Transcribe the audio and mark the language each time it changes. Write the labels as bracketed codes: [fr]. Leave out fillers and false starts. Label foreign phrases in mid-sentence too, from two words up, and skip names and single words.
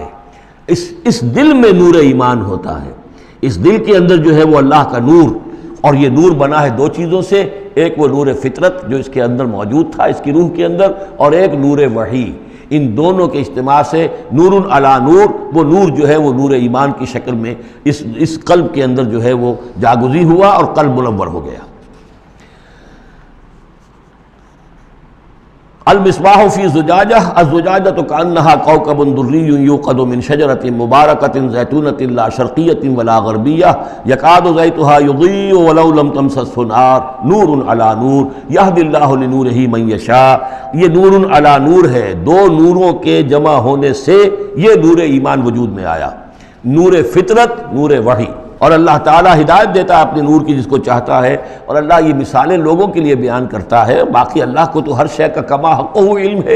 [ur] اس دل میں نور ایمان ہوتا ہے. اس دل کے اندر جو ہے وہ اللہ کا نور، اور یہ نور بنا ہے دو چیزوں سے. ایک وہ نور فطرت جو اس کے اندر موجود تھا، اس کی روح کے اندر، اور ایک نور وحی. ان دونوں کے اجتماع سے [ar] نور علی نور، [ur] وہ نور جو ہے وہ نور ایمان کی شکل میں اس قلب کے اندر جو ہے وہ جاگزی ہوا اور قلب منور ہو گیا. [ar] المصباح فی زجاجہ، الزجاجۃ کأنہا کوکب دری یوقد من شجرۃ مبارکۃ زیتونۃ لا شرقیۃ ولا غربیہ یکاد زیتها یضیء ولو لم تمسسہ نار نور علی نور یہدی اللہ لنورہ من یشاء. [ur] یہ [ar] نور علی نور [ur] ہے. دو نوروں کے جمع ہونے سے یہ نور ایمان وجود میں آیا. نور فطرت، نور وحی. اور اللہ تعالیٰ ہدایت دیتا ہے اپنے نور کی جس کو چاہتا ہے. اور اللہ یہ مثالیں لوگوں کے لیے بیان کرتا ہے. باقی اللہ کو تو ہر شے کا [ar] کما حقہ [ur] علم ہے.